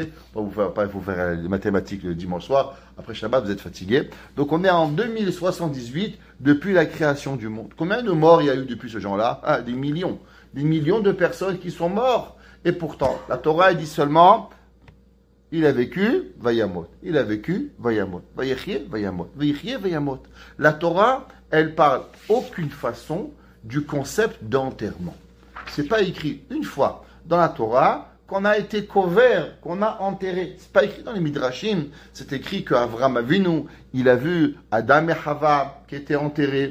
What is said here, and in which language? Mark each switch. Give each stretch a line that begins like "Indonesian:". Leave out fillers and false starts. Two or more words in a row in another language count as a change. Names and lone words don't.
French: Il faut faire les mathématiques le dimanche soir. Après Shabbat, vous êtes fatigué. Donc on est en 2078 depuis la création du monde. Combien de morts il y a eu depuis ce genre-là? Des millions. Des millions de personnes qui sont mortes. Et pourtant, la Torah dit seulement... Il a vécu, vayamot. Il a vécu, vayamot.
Hebrew: ויחי, וימת. ויחי, וימת.
French: La Torah, elle parle aucune façon du concept d'enterrement. C'est pas écrit une fois dans la Torah qu'on a été couvert, qu'on a enterré. C'est pas écrit dans les Midrashim. C'est écrit qu'Avraham Avinu, il a vu Adam et Hava qui étaient enterrés.